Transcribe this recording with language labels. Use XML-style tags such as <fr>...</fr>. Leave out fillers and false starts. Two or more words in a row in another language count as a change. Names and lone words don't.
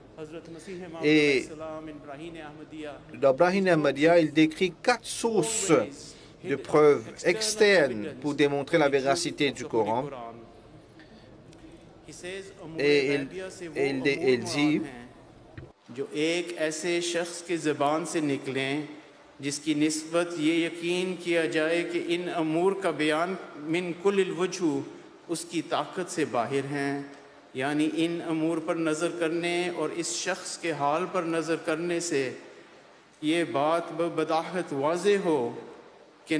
<fr>Et dans Brahim Ahmadiyya, il décrit 4 sources de preuves externes pour démontrer la véracité du Coran. Et il dit</fr> <ur>جس کی نسبت یہ یقین کیا جائے کہ ان امور کا بیان</ur> <ar>من كل الوجوه</ar> <ur>اس کی طاقت سے باہر ہیں، یعنی ان امور پر نظر کرنے اور اس شخص کے حال پر نظر کرنے سے یہ بات بداہت واضح ہو کہ</ur>